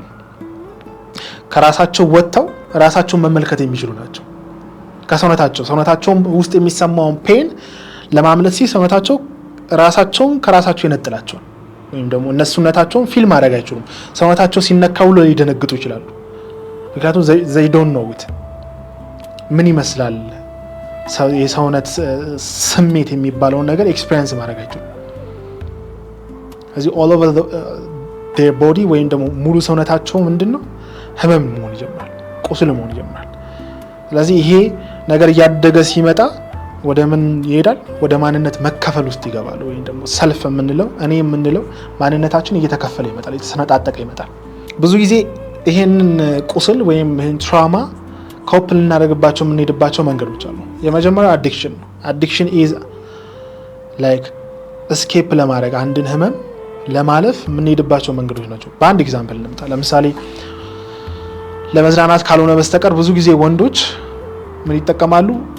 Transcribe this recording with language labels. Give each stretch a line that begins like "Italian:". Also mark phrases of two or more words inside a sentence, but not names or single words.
Amharic: ከራሳቸው ወጥተው ራሳቸውን መመልከት የሚችሉ ናቸው። ሰውነታቸው ውስጥ የሚሰማውን ፔን ለማምለጥ ሰውነታቸው ራሳቸውን ከራሳቸው ይነጥላቸዋል። ወይም ደግሞ እነሱነታቸውን ፊልም ማድረግ አይችሉም። ሰውነታቸው ሲነካ ሁሉ ሊደነግጡ ይችላሉ። ምክንያቱም
English: they don't know it
Amharic: ምን ይመስላል የሰውነት ስሜት የሚባለውን ነገር ኤክስፒሪየንስ ማድረግ አይችሉም። ስለዚህ
English: all over their body
Amharic: ወይም ደግሞ ሙሉ ሰውነታቸው ምንድነው ህመም መሆን ይጀምራል፣ ቁስል መሆን ይጀምራል። ስለዚህ ይሄ ነገር እያደገ ሲመጣ ወደ ምን ይሄዳል? ወደ ማንነት መከፈል ውስጥ ይገባል። ወይም ደግሞ ሰልፍ የምንለው እኔ የምንለው ማንነታችን እየተከፈለ ይመጣል፣ እየተሰነጣጠቀ ይመጣል። ብዙ ጊዜ ይሄንን ቁስል ወይም ይሄን ትራውማ ኮፕ ልናደርግባቸው የምንሄድባቸው መንገዶች አሉ። የመጀመሪያው አዲክሽን ነው።
English: addiction is like escape
Amharic: ለማድረግ አንድን ህመም ለማለፍ የምንሄድባቸው መንገዶች ናቸው። በአንድ ኤግዛምፕል እንምጣ። ለምሳሌ ለመዝናናት ካልሆነ በስተቀር ብዙ ጊዜ ወንዶች ምን ይጠቀማሉ?